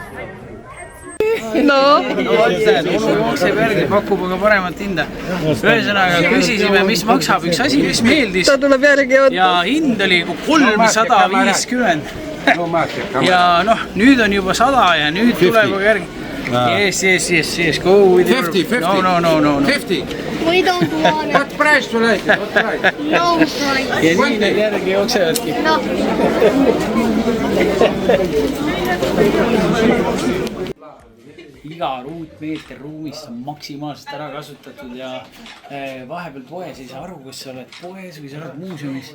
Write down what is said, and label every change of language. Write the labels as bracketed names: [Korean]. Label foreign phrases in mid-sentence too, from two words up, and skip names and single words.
[Estonian] No. Onu jookseb järgi, pakub aga paremat hinda. Ühesõnaga küsisime, mis maksab üks asi, mis meeldis. Ta tuleb järgi ja hind oli 350. Ja noh, nüüd on juba 100 ja nüüd tuleb aga järgi. [English] Yes, go with 50. No. 50. We don't want it. What price to like it? What price? No price. [Estonian] ja nii need järgi jooksevadki. [English] No. [Estonian] Iga ruutmeeter ruumis on maksimaalselt ära kasutatud ja vahepeal poes ei saa aru, kus sa oled poes või sa oled muuseumis.